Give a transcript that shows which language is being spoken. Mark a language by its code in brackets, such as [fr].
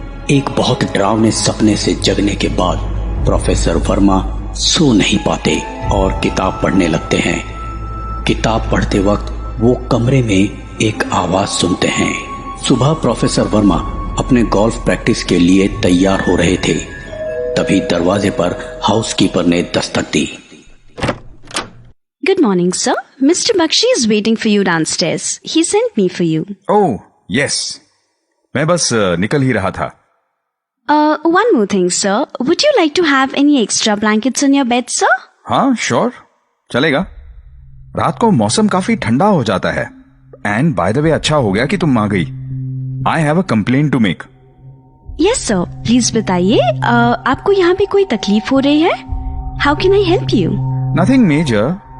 [hi] एक बहुत डरावने सपने से जगने के बाद प्रोफेसर वर्मा सो नहीं पाते और किताब पढ़ने लगते हैं। किताब पढ़ते वक्त वो कमरे में एक आवाज सुनते हैं। सुबह प्रोफेसर वर्मा अपने गोल्फ प्रैक्टिस के लिए तैयार हो रहे थे, तभी दरवाजे पर हाउसकीपर ने दस्तक दी। [en] Good morning, sir. Mr. Bakshi is waiting for you downstairs. He sent me for you. Oh, yes. [hi] मैं बस निकल ही रहा था। [en] One more thing, sir. Would you like to have any extra blankets on your bed, sir? [hi] हाँ, sure, चलेगा। रात को मौसम काफी ठंडा हो जाता है। [en] and by the way, [hi] अच्छा हो गया कि तुम आ गई। [en] I have a complaint to make. Yes, sir. [hi] Please बताइए, आपको यहाँ पे कोई तकलीफ हो रही है? [en] How can I help you? Nothing major.